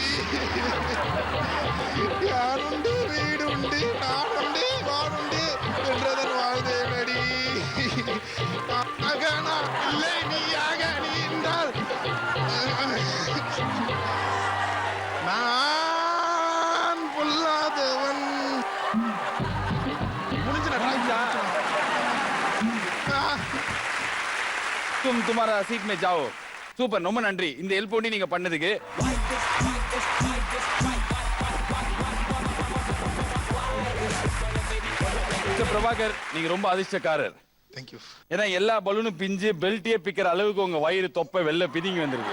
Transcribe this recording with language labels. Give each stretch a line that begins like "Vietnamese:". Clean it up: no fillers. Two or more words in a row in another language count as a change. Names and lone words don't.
Tamil: யாருண்டு வீடுண்டு நாடுண்டு வாடுண்டு என்றதான் வாழ்ந்தேனடி, ஆக நான் இல்லை நீயாக நீ என்றால் நான் பொல்லாதவன்.
Hindi: तुम तुम्हारा सीट में जाओ.
Tamil: சூப்பர், ரொம்ப நன்றி இந்த ஹெல்ப் பண்ணி நீங்க பண்ணதுக்கு. பிரபாகர், நீங்க ரொம்ப அதிர்ஷ்டக்காரர். தேங்க்யூ. ஏன்னா எல்லா பலூனும் பிஞ்சு பெல்ட்டியே பிக்கிற அளவுக்கு உங்க வயிறு தொப்பை வெள்ள பிதிங்கி வந்திருக்கு.